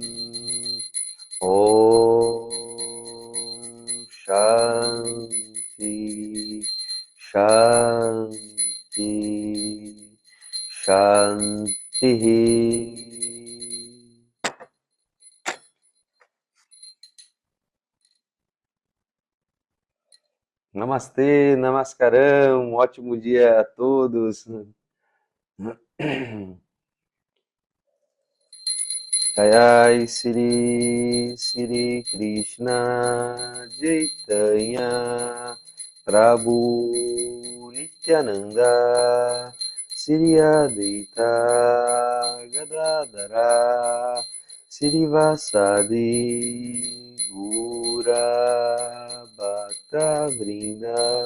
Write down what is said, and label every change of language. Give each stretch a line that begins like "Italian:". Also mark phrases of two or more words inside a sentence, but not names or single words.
Sanskrit: ॐ शान्ति शान्ति शान्ति. नमस्ते, नमस्कारम्,
Portuguese: um ótimo dia a todos.
Sanskrit: जय श्री श्री कृष्ण चैतन्य प्रभु नित्यानन्द श्री अद्वैत गदाधर श्रीवासादि गुर भक्त वृन्द.